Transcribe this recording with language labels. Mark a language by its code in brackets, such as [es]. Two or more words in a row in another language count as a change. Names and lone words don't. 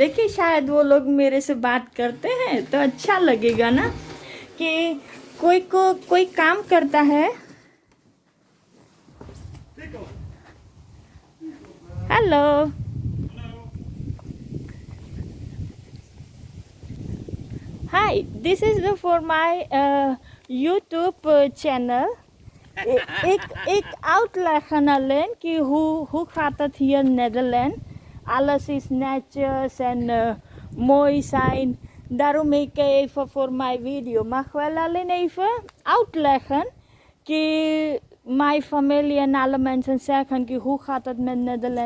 [hi] देखिए, शायद वो लोग मेरे से बात करते हैं तो अच्छा लगेगा ना कि कोई काम करता है। [en] Hello, hi, this is for my YouTube channel. [nl] Ik uitleggen alleen hoe gaat het hier in Nederland. Alles is netjes en mooi zijn. Daarom ik even voor mijn video mag wel alleen even uitleggen. Mijn familie en alle mensen zeggen hoe gaat het met Nederland.